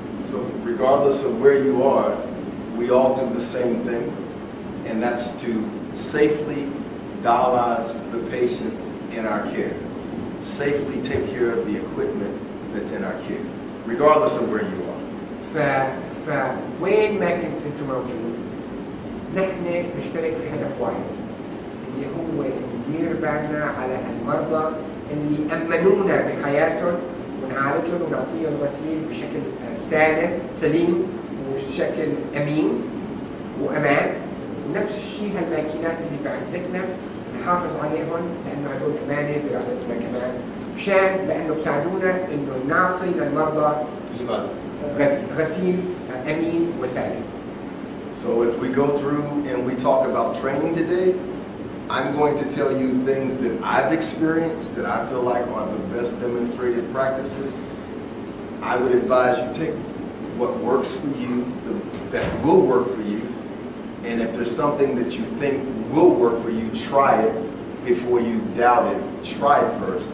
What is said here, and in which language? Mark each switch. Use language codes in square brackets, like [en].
[en] So regardless of where you are, we all do the same thing, and that's to safely dialyze the patients in our care. Safely take care of the equipment that's in our care, regardless of where you are. [ar] فوين ما كنت انت موجود نحن نشترك في هدف واحد اللي هو ندير بالنا على هالمرضى اللي امنونا بحياتهم ونعالجهم ونعطيهم غسيل بشكل سليم وبشكل امين وامان. ونفس الشيء هالماكينات اللي بعدتنا نحافظ عليهم لانه هدول امانه برعايتنا كمان مشان لانه بساعدونا انه نعطي للمرضى اللي بعده غسيل امين وسالم. [en] So as we go through and we talk about training today, I'm going to tell you things that I've experienced that I feel like are the best demonstrated practices. I would advise you take what works for you, that will work for you, and if there's something that you think will work for you, try it before you doubt it. Try it first.